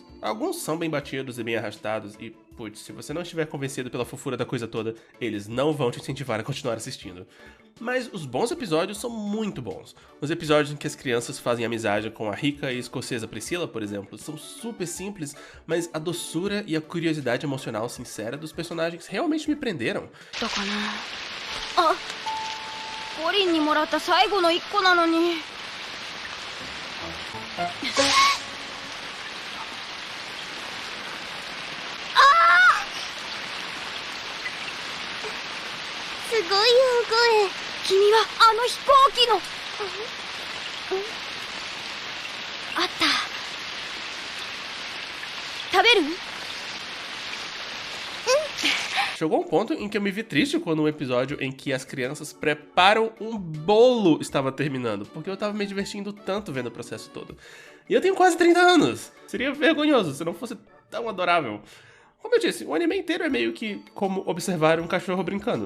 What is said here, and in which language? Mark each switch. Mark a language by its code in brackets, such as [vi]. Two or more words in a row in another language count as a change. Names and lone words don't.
[pt] Alguns são bem batidos e bem arrastados e, putz, se você não estiver convencido pela fofura da coisa toda, eles não vão te incentivar a continuar assistindo. Mas os bons episódios são muito bons. Os episódios em que as crianças fazem amizade com a rica e escocesa Priscila, por exemplo, são super simples, mas a doçura e a curiosidade emocional sincera dos personagens realmente me prenderam. [ja] コリンにもらった最後の1個なのに。すごい大声。君はあの飛行機の。あった。食べる？ [pt] Chegou um ponto em que eu me vi triste quando um episódio em que as crianças preparam um bolo estava terminando, porque eu tava me divertindo tanto vendo o processo todo. E eu tenho quase 30 anos! Seria vergonhoso se não fosse tão adorável. Como eu disse, o anime inteiro é meio que como observar um cachorro brincando.